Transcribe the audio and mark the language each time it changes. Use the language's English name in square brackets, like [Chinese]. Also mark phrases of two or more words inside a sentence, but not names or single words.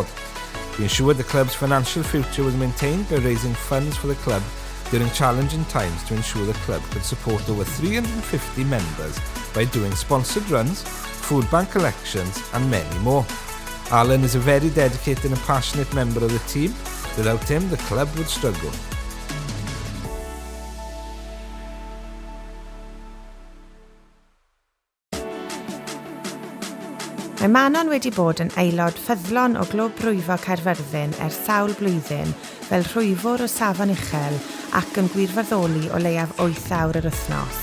[English] He ensured the club's financial future was maintained by raising funds for the club during challenging times to ensure the club could support over 350 members by doing sponsored runs, food bank collections and many more. Alan is a very dedicated and passionate member of the team. Without him, the club would struggle. [Welsh] Mae Manon wedi bod yn aelod ffyddlon o Gwobrau Caerfyrddin ers sawl blwyddyn fel rhwyfwr o safon uchel ac yn gwirfoddoli o leiaf 8 awr yr wythnos.